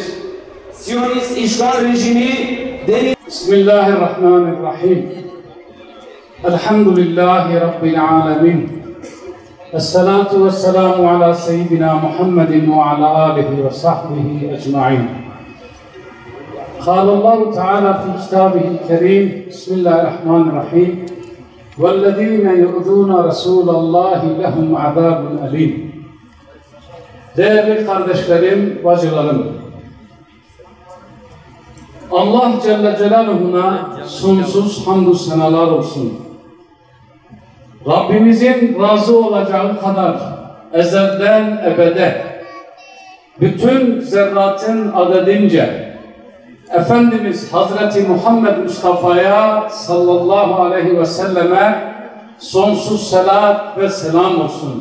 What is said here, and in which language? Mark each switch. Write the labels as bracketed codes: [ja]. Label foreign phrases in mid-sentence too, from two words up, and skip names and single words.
[tr] Siyonist işgal rejimi [ar] بسم الله الرحمن الرحيم. الحمد لله رب العالمين. الصلاة والسلام على سيدنا محمد وعلى آله وصحبه أجمعين. قال الله تعالى في كتابه الكريم بسم الله الرحمن الرحيم والذين يؤذون رسول الله لهم عذاب أليم. [tr] Değerli kardeşlerim, bacılarım, Allah [ar] جل جلاله [tr] sonsuz hamdü senalar olsun. Rabbimizin razı olacağı kadar ezelden ebede bütün zerratın adedince Efendimiz Hazreti Muhammed Mustafa'ya [ar] صلى الله عليه وسلم [tr] sonsuz selat ve selam olsun.